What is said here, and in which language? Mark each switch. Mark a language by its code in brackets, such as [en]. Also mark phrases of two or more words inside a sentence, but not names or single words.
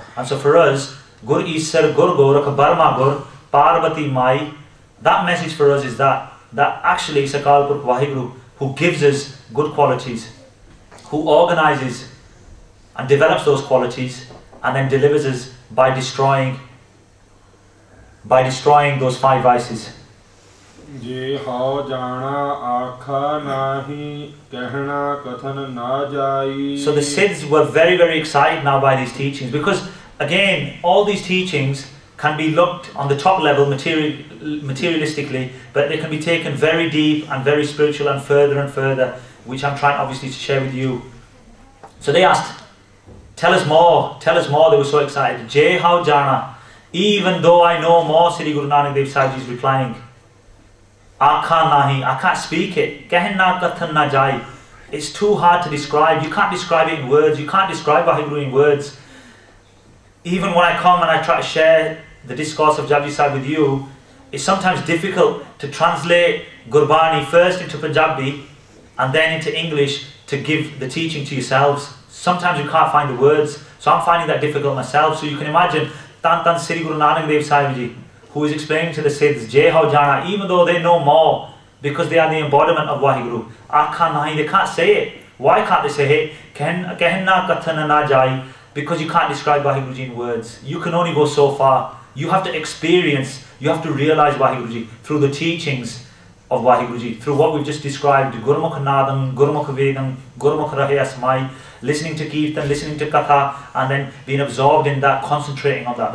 [en] And so for us, [pa] ਗੁਰੁ ਈਸਰੁ ਗੁਰੁ ਗੋਰਖੁ ਬਰਮਾ ਗੁਰੁ, [en] Parvati Mai, that message for us is that actually it's Akal Purkh Waheguru who gives us good qualities, who organizes and develops those qualities, and then delivers us by destroying those 5 vices. [pa] ਜੇ ਹਉ ਜਾਣਾ ਆਖਾ ਨਾਹੀ ਕਹਣਾ ਕਥਨੁ ਨ ਜਾਇ. [en] So the Siddhs were very, very excited now by these teachings, because again, all these teachings can be looked on the top level materialistically, but they can be taken very deep and very spiritual and further, which I'm trying obviously to share with you. So they asked, tell us more, they were so excited. [pa] ਜੇ ਹਉ ਜਾਣਾ, [en] even though I know more, Sri Guru Nanak Dev Sahib Ji is replying, [pa] ਆਖਾ ਨਾਹੀ, [en] I can't speak it. [pa] ਕਹਣਾ ਕਥਨੁ ਨ ਜਾਇ. [en] It's too hard to describe. You can't describe it in words. You can't describe Waheguru in words. Even when I come and I try to share the discourse of Japji Sahib with you, it's sometimes difficult to translate Gurbani first into Punjabi and then into English to give the teaching to yourselves. Sometimes you can't find the words. So I'm finding that difficult myself. So you can imagine Tan Sri Guru Nanak Dev Sahib Ji, who is explaining to the Siddhs, [pa] ਜੇ ਹਉ ਜਾਣਾ, [en] even though they know more, because they are the embodiment of Waheguru. [pa] ਆਖਾ ਨਾਹੀ, [en] they can't say it. Why can't they say it? [pa] ਕਹਣਾ ਕਥਨੁ ਨ ਜਾਇ, [en] because you can't describe Waheguru Ji in words. You can only go so far. You have to experience, you have to realize Waheguru Ji through the teachings of Waheguru Ji, through what we've just described, [pa] ਗੁਰਮੁਖਿ ਨਾਦੰ ਗੁਰਮੁਖਿ ਵੇਦੰ ਗੁਰਮੁਖਿ ਰਹਿਆ ਸਮਾਈ, [en] listening to Kirtan, listening to Katha, and then being absorbed in that, concentrating on that.